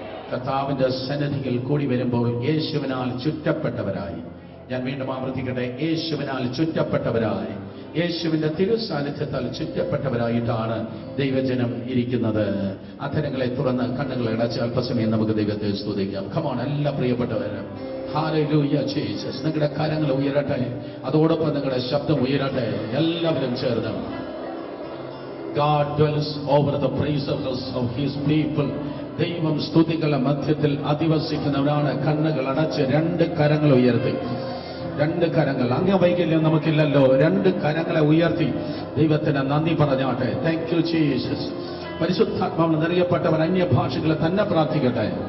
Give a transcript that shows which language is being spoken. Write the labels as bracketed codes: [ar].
[ml] കർത്താവിന്റെ സന്നിധിയിൽ കൂടി വരുമ്പോൾ യേശുവിനാൽ ചുറ്റപ്പെട്ടവരായി, ഞാൻ വീണ്ടും ആവർത്തിക്കട്ടെ, യേശുവിനാൽ ചുറ്റപ്പെട്ടവരായി, യേശുവിന്റെ തിരുസാന്നിധ്യത്താൽ ചുറ്റപ്പെട്ടവരായിട്ടാണ് ദൈവജനം ഇരിക്കുന്നത്. അധരങ്ങളെ തുറന്ന് കണ്ണുകളെ അടച്ച് അല്പസമയം നമുക്ക് ദൈവത്തെ സ്തുതിക്കാം. കമോൺ, എല്ലാ പ്രിയപ്പെട്ടവരും, ഹല്ലേലൂയ ജീസസ്. നിങ്ങളുടെ കരങ്ങൾ ഉയരട്ടെ, അതോടൊപ്പം നിങ്ങളുടെ ശബ്ദം ഉയരട്ടെ. എല്ലാവരും ചേർന്ന് [en] God dwells over the praises of his people. [ml] ദൈവം സ്തുതികളുടെ മധ്യത്തിൽ അധിവസിക്കുന്നവരാണ്. കണ്ണുകൾ അടച്ച് 2 കരങ്ങൾ ഉയർത്തി, 2 കരങ്ങൾ, അംഗവൈകല്യം നമുക്കില്ലല്ലോ, 2 കരങ്ങളെ ഉയർത്തി ദൈവത്തിന് നന്ദി പറഞ്ഞാട്ടെ. [en] Thank you Jesus. [ml] പരിശുദ്ധാത്മാവിൽ നിറയപ്പെട്ടവർ അന്യഭാഷകളെ തന്നെ പ്രാർത്ഥിക്കട്ടെ.